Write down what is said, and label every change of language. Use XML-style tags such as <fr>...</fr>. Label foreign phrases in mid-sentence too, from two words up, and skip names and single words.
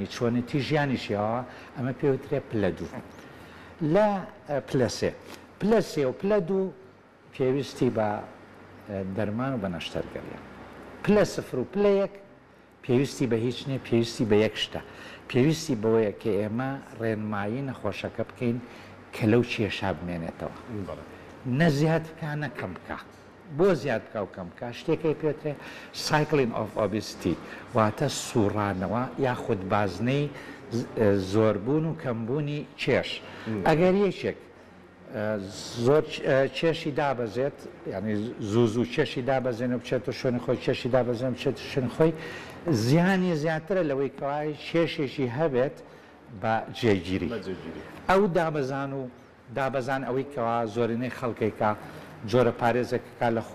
<ckb>چۆنێتی ژیانی شێواوە ئەمە پێوترێ پلە دوو لە پلەسێ پلەسێ و پلە دوو پێویستی بە دەرمان و بە نەشتەرگەریە پلە سفر و پلەیەک پێویستی بە هیچ نییە پێویستی بە یەک شتە پێویستی بەوەیە کە ئێمە ڕێنمایی نەخۆشەکە بکەین کە لەو کێشا بمێنێتەوە نە زیاد بکە نە کەم بکە بۆ زیاد بکە و کەم بکە شتێکی پێوترێ</ckb> <en>cycling of obesity</en> <ckb>واتە سوڕانەوە یاخود بازنەی زۆربوون و کەمبوونی کێش ئەگەر یەکێک زۆر کێشی دابەزێت ینی زوو کێشی دابەزێن و بچێتە شوێنی خۆی کێشی دابەزێن بچێتە شوێن خۆی زیانی زیاترە لەوەی کەوای کێشێکی هەبێت بە جێگیری ئەو دابەزان ئەوەی کەوا زۆرینەی خەڵکێکە جۆرە پارێزێکەکە لە</ckb>